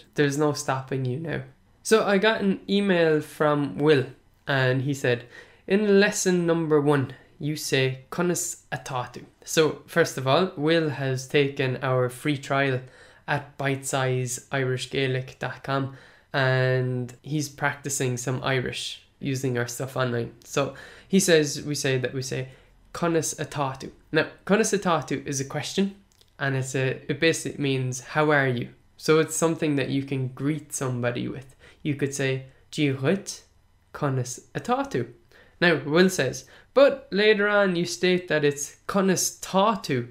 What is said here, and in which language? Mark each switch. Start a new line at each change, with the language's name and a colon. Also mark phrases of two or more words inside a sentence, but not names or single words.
English: There's no stopping you now. So I got an email from Will, and he said, in lesson number 1, you say
Irish: conas atatu.
English: So first of all, Will has taken our free trial at bitesizeirishgaelic.com, and he's practicing some Irish using our stuff online. So he says we say
Irish: conas atatu.
English: Now,
Irish: conas atatu
English: is a question, and it basically means how are you? So it's something that you can greet somebody with. You could say
Irish: Gihuit conas atatu.
English: Now, Will says, but later on you state that it's
Irish: conas tatu.